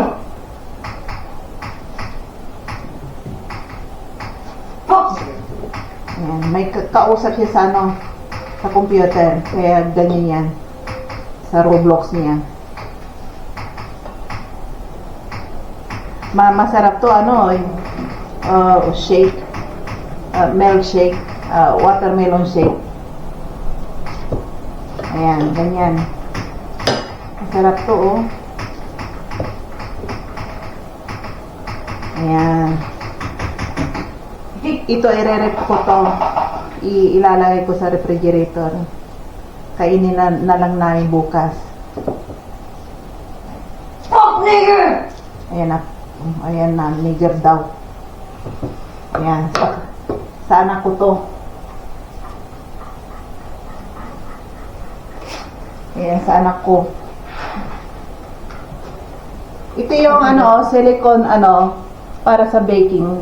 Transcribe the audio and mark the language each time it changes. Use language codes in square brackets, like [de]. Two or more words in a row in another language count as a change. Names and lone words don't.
[tl] Ayan, may kausap siya sa ano, sa computer, kaya ganyan yan. Sa Roblox niya. Masarap to, ano, [en] shake, milkshake, watermelon shake. [tl] Ayan, ganyan. Masarap to, oh. Ayan. Ito, i-re-rep ko to. Ilalagay ko sa refrigerator. Kainin na lang namin bukas. [en] Fuck, nigger! [tl] Ayan na. Ayan na, nigger daw. Ayan. Sa anak ko to. Ayan, sa anak ko. Ito yung ano, silicone ano, para sa baking.